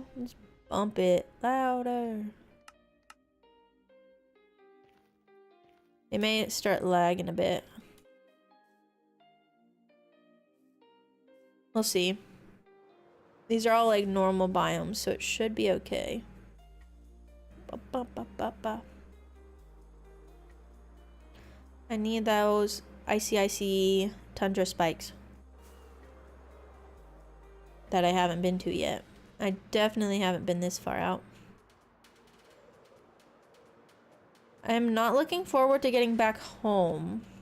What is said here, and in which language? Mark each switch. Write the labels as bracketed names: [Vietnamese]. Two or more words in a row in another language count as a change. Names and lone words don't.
[English] Let's bump it louder. It may start lagging a bit. We'll see. These are all like normal biomes, so it should be okay. Ba, ba, ba, ba, ba. I need those icy tundra spikes that I haven't been to yet. I definitely haven't been this far out. I'm not looking forward to getting back home.